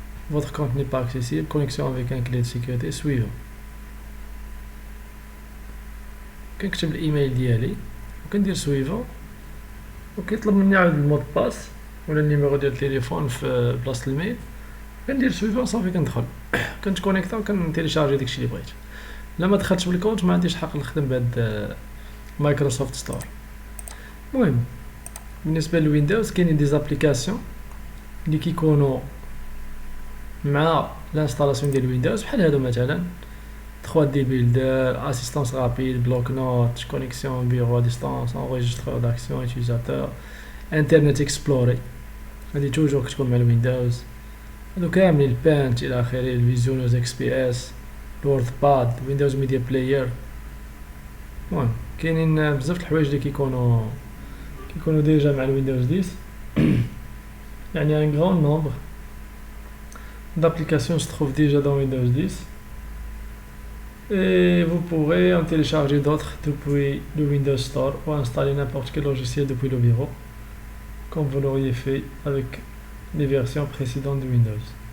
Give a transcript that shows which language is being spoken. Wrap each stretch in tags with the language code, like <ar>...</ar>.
<fr>Votre compte n'est pas accessible, connexion avec un clé de sécurité suivant.</fr> <ar>كنكتب الايميل ديالي وكندير سويفون وكيطلب مني عاود المود باس ولا النيميرو ديال التليفون في بلاصه الميل، كندير سويفون صافي كندخل كنتكونيكتا وكنتيليشارجي داكشي اللي بغيت. لا ما دخلتش بالكونت ما عنديش حق نخدم بهاد مايكروسوفت ستور. المهم بالنسبه للويندوز كاينين دي زابليكاسيون اللي كيكونوا مع الانستالاسيون ديال ويندوز بحال هادو مثلا 3 دي بيلدر، اسيستانس رابيد، بلوك نوت، كونيكسيون بيرو ا ديستانس، انريجسترور داكسيون يوتيليزاتور، انترنت اكسبلوري هادي توجور كتكون مع الويندوز. هادو كاملين البانت الى اخره، الفيزيونوز اكس بي اس، الوورد باد، ويندوز ميديا بلاير. المهم كاينين بزاف د الحوايج اللي كيكونوا ديجا مع الويندوز 10 يعني ان غران نومبر</ar> <fr>d'applications se trouvent déjà dans Windows 10 et vous pourrez en télécharger d'autres depuis le Windows Store ou installer n'importe quel logiciel depuis le bureau comme vous l'auriez fait avec les versions précédentes de Windows.</fr>